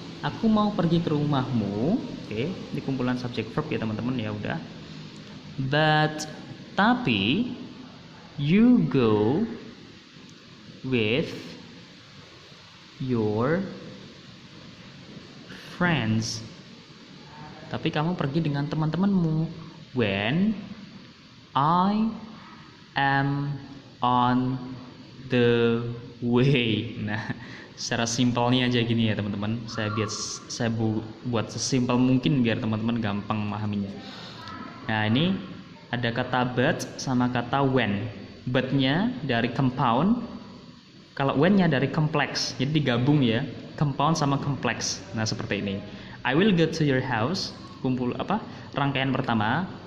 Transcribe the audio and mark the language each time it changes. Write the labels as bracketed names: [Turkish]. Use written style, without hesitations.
[Indonesian] Aku mau pergi ke rumahmu. Oke, ini kumpulan subjek verb ya teman-teman ya udah. [English] But tapi you go with your friends. [Indonesian] tapi kamu pergi dengan teman-temanmu. [English] When I am on the way. [Indonesian] Nah, secara simpelnya aja gini ya teman-teman. Saya buat sesimpel mungkin biar teman-teman gampang memahaminya. Nah, ini ada kata but sama kata when. But-nya dari compound, kalau when-nya dari complex. Jadi digabung ya, compound sama complex. Nah, seperti ini. [English] I will go to your house, [Indonesian] rangkaian pertama.